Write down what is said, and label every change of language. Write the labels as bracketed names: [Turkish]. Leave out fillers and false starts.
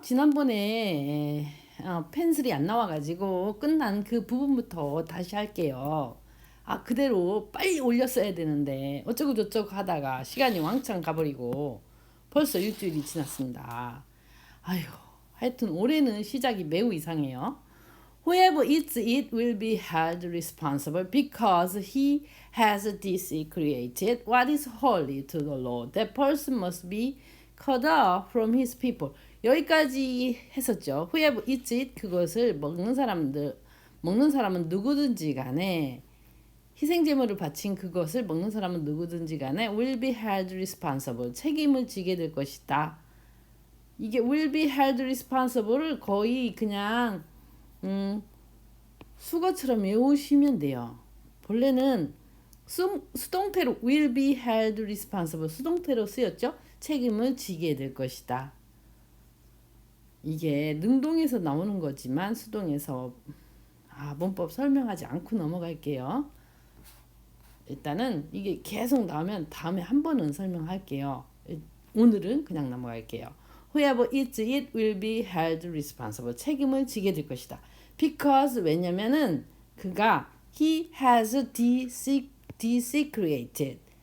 [Korean] 지난번에 펜슬이 안 나와가지고 끝난 그 부분부터 다시 할게요. 그대로 빨리 올렸어야 되는데 어쩌고 저쩌고 하다가 시간이 왕창 가버리고 벌써 일주일이 지났습니다. 아휴, 하여튼 올해는 시작이 매우 이상해요. [English] Whoever eats it will be held responsible because he has desecrated what is holy to the Lord. That person must be cut off from his people. [Korean] 여기까지 했었죠. [English] Whoever eats it, [Korean] 그것을 먹는 사람은 누구든지 간에 희생제물을 바친 그것을 먹는 사람은 누구든지 간에 [English] will be held responsible. [Korean] 책임을 지게 될 것이다. 이게 [English] will be held responsible [Korean] 을 거의 그냥 수거처럼 외우시면 돼요. 본래는 수동태로 [English] will be held responsible [Korean] 수동태로 쓰였죠. 책임을 지게 될 것이다. 이게 능동에서 나오는 거지만 수동에서 문법 설명하지 않고 넘어갈게요. 일단은 이게 계속 나오면 다음에 한 번은 설명할게요. 오늘은 그냥 넘어갈게요. [English] Whoever eats it will be held responsible. [Korean] 책임을 지게 될 것이다. [English] Because [Korean] 왜냐면은 그가 [English] he has desecrated.